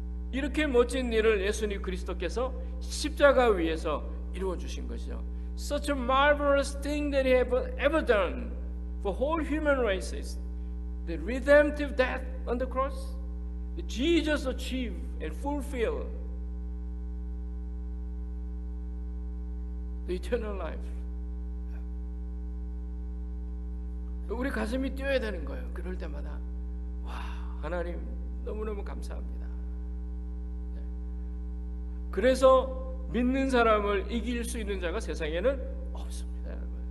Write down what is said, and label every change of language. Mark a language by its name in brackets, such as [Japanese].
[Korean] 이렇게 멋진 일을 예수님 그리스도께서 십자가 위에서 이루어 주신 것이죠. [English] Such a marvelous thing that He ever done for whole human races. The redemptive death on the cross that Jesus achieved and fulfilled the eternal life. [Korean] 우리 가슴이 뛰어야 되는 거예요. 그럴 때마다 와, 하나님 너무너무 감사합니다. 그래서 믿는 사람을 이길 수 있는 자가 세상에는 없습니다, 여러분.